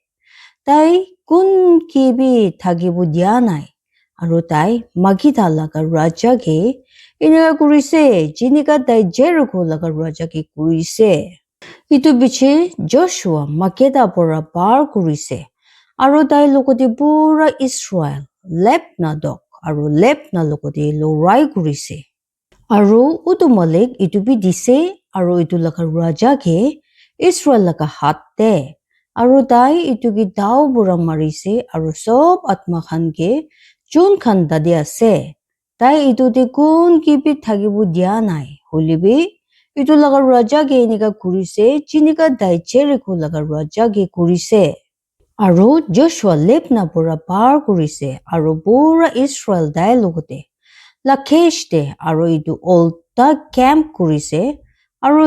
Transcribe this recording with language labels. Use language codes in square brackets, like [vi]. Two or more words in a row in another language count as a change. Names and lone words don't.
[nag] tai kun kibi thagibu dia nai aru tai Makeda laga raja ge inega kurise jinika tai Jericho laga raja ki kurise itu biche Joshua Makeda pura par kurise aru tai lokoti pura Israel lepna dok aru lepna lokoti lorai kurise aru utu malik itu bi dise aru itu laga raja ge Israel laga hatte aru tai itu ki dao bura marise aru sob atma khan ge chun khan dadi ase tai itu de kun ki bi thagibu dia nai holibi itu laga raja ge enika kurise jinika dai Jericho laga raja ge kurise aru Joshua lepna pura par kurise aru pura Israel dai logote Lachish de aru itu olta camp kurise aru